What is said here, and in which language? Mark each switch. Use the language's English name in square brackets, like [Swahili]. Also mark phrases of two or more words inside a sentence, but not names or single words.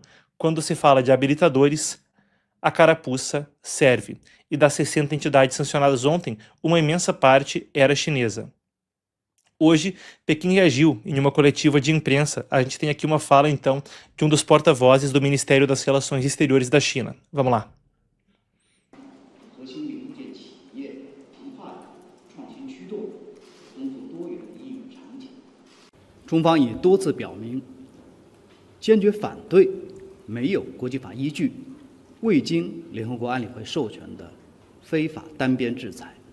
[Portuguese] Quando se fala de habilitadores, a carapuça serve. E das 60 entidades sancionadas ontem, uma imensa parte era chinesa. Hoje, Pequim reagiu em uma coletiva de imprensa. A gente tem aqui uma fala, então, de um dos porta-vozes do Ministério das Relações Exteriores da China. Vamos lá. [Chinese] 中方已多次表明，坚决反对没有国际法依据、未经联合国安理会授权的非法单边制裁。